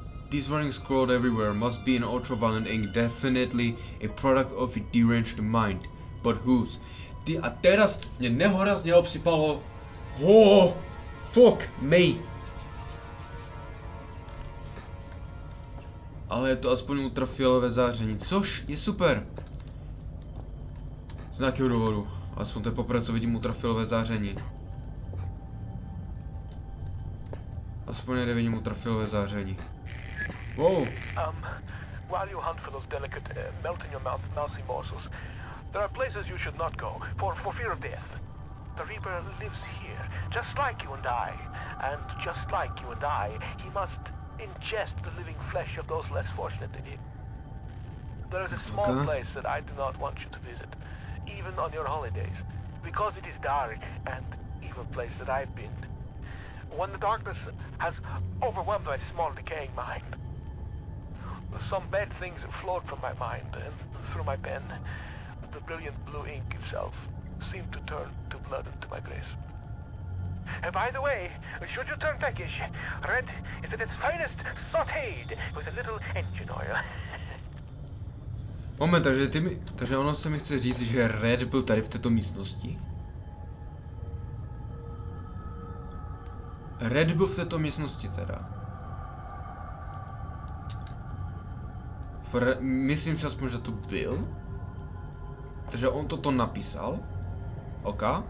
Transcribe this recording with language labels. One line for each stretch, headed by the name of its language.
English: These running scrolled everywhere must be an ultraviolet ink, definitely a product of a deranged mind. But whose?
Czech: Ty a teraz mě nehorazně obsypalo.
English: Oh, fuck me.
Czech: Ale je to aspoň ultrafialové záření, což je super. Z nějakého důvodu. Aspoň to je poprvé, co vidím ultrafialové záření. Aspoň nevidím ultrafialové záření. Wow.
English: While you hunt for those delicate, melt-in-your-mouth mousy morsels, there are places you should not go, for fear of death. The Reaper lives here, just like you and I. And just like you and I, he must ingest the living flesh of those less fortunate than him. There is a small place that I do not want you to visit, even on your holidays, because it is dark and evil place that I've been. When the darkness has overwhelmed my small decaying mind, some bad things flowed from my mind and through my pen. The brilliant blue ink itself seemed to turn to blood into my grace. And by the way, should you turn peckish, red is at its finest sautéed with a little engine oil.
Czech: Moment, takže ono se mi chce říct, že Red byl tady v této místnosti. Red byl v této místnosti teda. Myslím si aspoň, že to byl. Takže on toto napísal. OK.